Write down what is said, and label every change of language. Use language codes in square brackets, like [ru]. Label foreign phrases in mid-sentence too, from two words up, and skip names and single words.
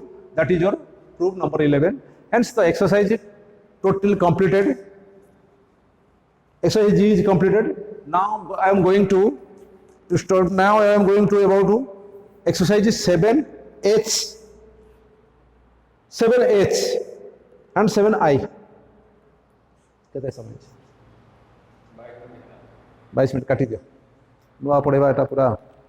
[en] That is your proof number 11. Hence the exercise is totally completed. Exercise G is completed. Now I am going to start. Now I am going to about to exercise 7H, 7H and 7I. [or] କେତେ ସମୟ 22 ମିନଟ କାଟି ଦିଅ ନୂଆ ପଢ଼େବା ଏଟା ପୂରା